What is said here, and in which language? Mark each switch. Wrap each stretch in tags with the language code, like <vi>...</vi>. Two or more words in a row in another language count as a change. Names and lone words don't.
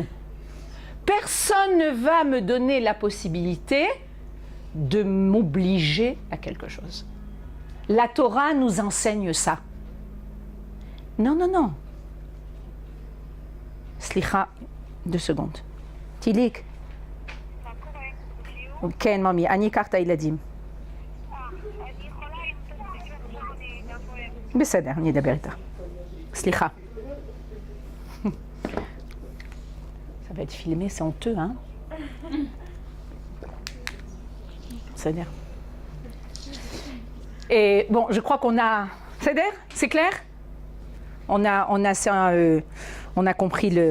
<fr>Personne ne va me donner la possibilité de m'obliger à quelque chose. La Torah nous enseigne ça. Non, non, non. Slicha, 2 secondes.</fr> <he>Tilik. כן, ממי, אני אקח את הילדים. בסדר, אני אדבר איתה. סליחה.</he> <fr>Ça va être filmé, c'est honteux, hein? C'est-à-dire. Et bon, je crois qu'on a... C'est-à-dire, c'est clair? On a compris le...</fr>